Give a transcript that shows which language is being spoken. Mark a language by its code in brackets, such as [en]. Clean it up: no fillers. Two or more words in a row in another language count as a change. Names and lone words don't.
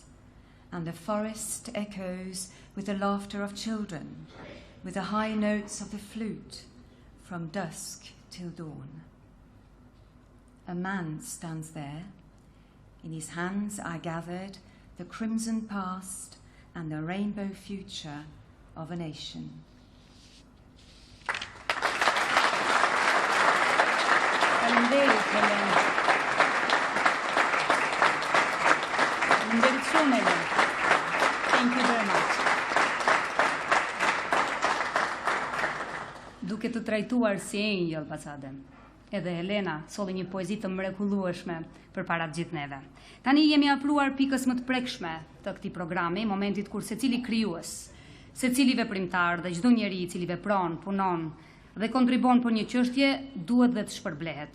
[en] And the forest echoes with the laughter of children, with the high notes of the flute, from dusk till dawn. A man stands there. In his hands are gathered the crimson past and the rainbow future of a nation. [sq] Faleminderit, Helen. Faleminderit shumë, Helen. [en] Thank you very much. [sq] Duke të trajtuar si engjëll Adem, edhe Helena solli një poezi të mrekullueshme përpara të gjithë neve. Tani jemi afruar pikës më të prekshme të këtij programi, momentit kur secili krijues, secili veprimtar dhe çdo njeri i cili vepron, punon dhe kontribon për një çështje duhet dhe të shpërblehet.